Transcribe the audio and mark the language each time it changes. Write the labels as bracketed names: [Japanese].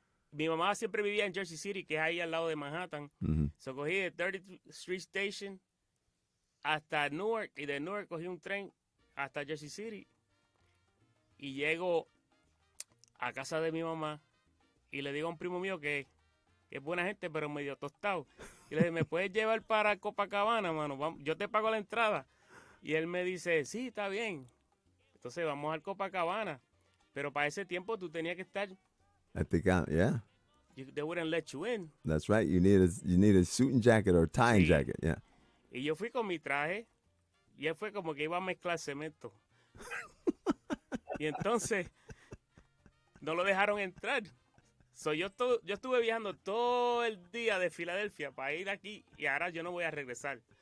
[Spanish] Mi mamá siempre vivía en Jersey City, que es ahí al lado de Manhattan. So cogí de 30th Street Station hasta Newark y de Newark cogí un tren hasta Jersey City y llego a casa de mi mamá y le digo a un primo mío que es buena gente pero medio tostado. Y le dije, ¿me puedes llevar para Copacabana, mano? Yo te pago la entrada. Y él me dice, sí, está bien. Entonces vamos al Copacabana. Pero para ese tiempo tú tenías que estar... [English] Yeah. They wouldn't let you in. That's right. You need a suit and jacket or tie and jacket. Yeah. [Spanish] Y yo fui con mi traje y él fue como que iba a mezclar cemento. Y entonces no lo dejaron entrar. Yo estuve viajando todo el día de Filadelfia para ir aquí y ahora yo no voy a regresar.